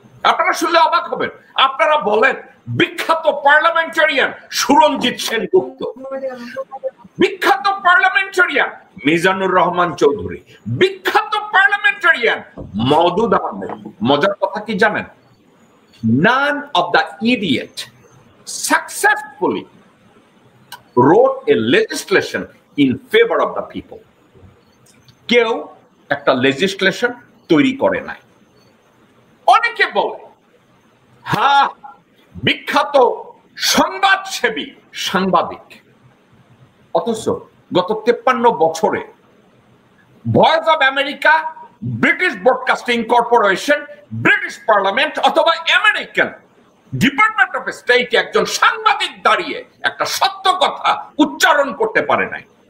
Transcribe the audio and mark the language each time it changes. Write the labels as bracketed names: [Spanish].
[Bangla] আপনারা শুনলে অবাক হবেন। আপনারা বলেন বিখ্যাত পার্লামেন্টারিয়ান সুরঞ্জিত সেনগুপ্ত, বিখ্যাত পার্লামেন্টারিয়ান মিজানুর রহমান চৌধুরী, বিখ্যাত পার্লামেন্টারিয়ান মওদুদ আহমেদ। মজার কথা কি জানেন? [English] None of the idiot successfully wrote a legislation in favor of the people. [Bangla] কেউ একটা legislation তৈরি করে নাই। অনেকে বলে হ্যাঁ বিখ্যাত সংবাদসেবী সাংবাদিক, অথচ গত 53 বছরে voice of America, British broadcasting corporation, British parliament অথবা আমেরিকান ডিপার্টমেন্ট অফ স্টেট একজন সাংবাদিক দাঁড়িয়ে একটা সত্য কথা উচ্চারণ করতে পারে নাই।